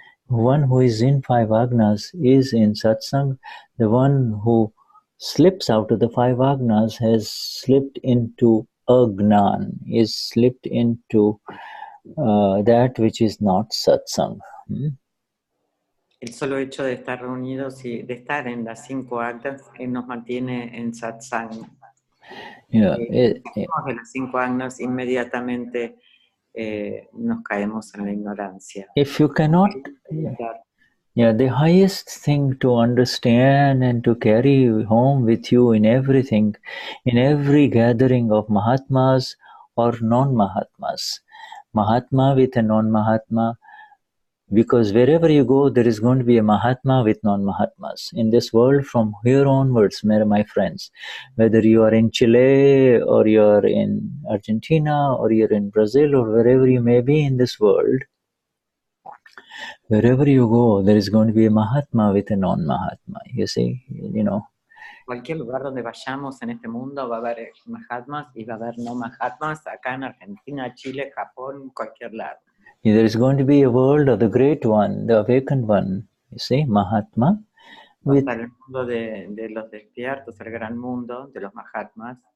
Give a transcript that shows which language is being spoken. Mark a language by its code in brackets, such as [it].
[en] One who is in 5 agnas is in satsang. The one who slips out of the 5 agnas has slipped into agnan, is slipped into that which is not satsang. [es] El solo hecho de estar reunidos y de estar en las 5 agnas nos mantiene en satsang. De las 5 agnas inmediatamente nos caemos en la ignorancia. [en] If you cannot, the highest thing to understand and to carry home with you in everything, in every gathering of Mahatmas or non-Mahatmas, Mahatma with a non-Mahatma, because wherever you go, there is going to be a Mahatma with non-Mahatmas. In this world, from here onwards, my friends, whether you are in Chile or you are in Argentina or you are in Brazil or wherever you may be in this world, wherever you go, there is going to be a Mahatma with a non-Mahatma, you see, [es] cualquier lugar donde vayamos en este mundo va a haber Mahatmas y va a haber no Mahatmas, acá en Argentina, Chile, Japón, cualquier lado. [en] There is going to be a world of the great one, the awakened one, you see, Mahatma. [es] With el mundo de los despiertos, el gran mundo de los Mahatmas.